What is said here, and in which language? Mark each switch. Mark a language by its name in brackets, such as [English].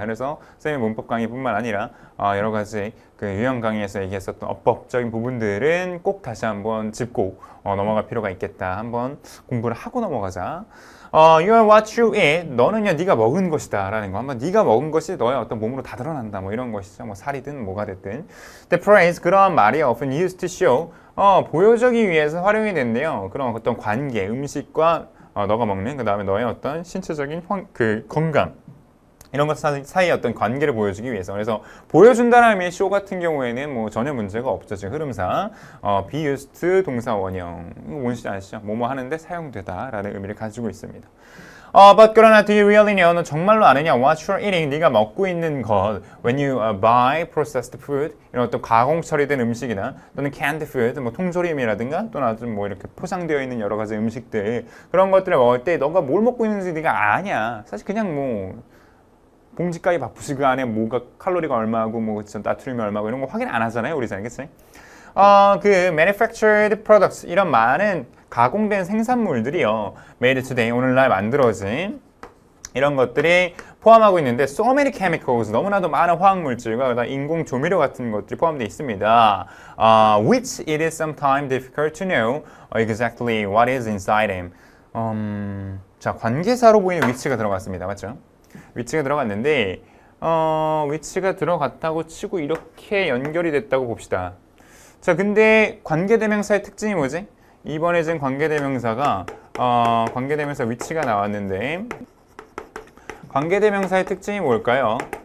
[Korean] 그래서 선생님 문법 강의뿐만 아니라 여러 가지 그 유형 강의에서 얘기했었던 어법적인 부분들은 꼭 다시 한번 짚고 넘어갈 필요가 있겠다. 한번 공부를 하고 넘어가자. [English] You are what you eat. [Korean] 너는요, 네가 먹은 것이다. 라는 거. 한번 네가 먹은 것이 너의 어떤 몸으로 다 드러난다. 뭐 이런 것이죠. 뭐 살이든 뭐가 됐든. [English] The phrase, [Korean] 그러한 말이 [English] often used to show. [Korean] 보여주기 위해서 활용이 된대요. 그런 어떤 관계, 음식과 너가 먹는, 그 다음에 너의 어떤 신체적인 건강. 이런 것 사이의 어떤 관계를 보여주기 위해서. 그래서 보여준다는 의미의 쇼 같은 경우에는 뭐 전혀 문제가 없죠. 지금 흐름상 be used 동사 원형 뭔지 아시죠? 뭐뭐 하는데 사용되다라는 의미를 가지고 있습니다. [English] but [Korean] 그러나 [English] do you really know? [Korean] 너 정말로 아느냐? [English] What you're eating? [Korean] 네가 먹고 있는 것. [English] When you buy processed food, [Korean] 이런 어떤 가공 처리된 음식이나 또는 [English] canned food, [Korean] 뭐 통조림이라든가 또는 아주 뭐 이렇게 포장되어 있는 여러 가지 음식들 그런 것들을 먹을 때 너가 뭘 먹고 있는지 네가 아냐? 사실 그냥 뭐 봉지가에 바쁘시 그 안에 뭐가 칼로리가 얼마고 뭐 나트륨이 얼마고 이런 거 확인 안 하잖아요, 우리 잘 그치? 그 [English] manufactured products [Korean] 이런 많은 가공된 생산물들이요, [English] made today [Korean] 오늘날 만들어진 이런 것들이 포함하고 있는데 [English] so many chemicals [Korean] 너무나도 많은 화학물질과 인공 조미료 같은 것들이 포함되어 있습니다. [English] Which it is sometimes difficult to know exactly what is inside them. [Korean] 자, 관계사로 보이는 위치가 들어갔습니다. 맞죠? 위치가 들어갔는데 위치가 들어갔다고 치고 이렇게 연결이 됐다고 봅시다. 자, 근데 관계대명사의 특징이 뭐지? 이번에 지금 관계대명사가 관계대명사 위치가 나왔는데 관계대명사의 특징이 뭘까요?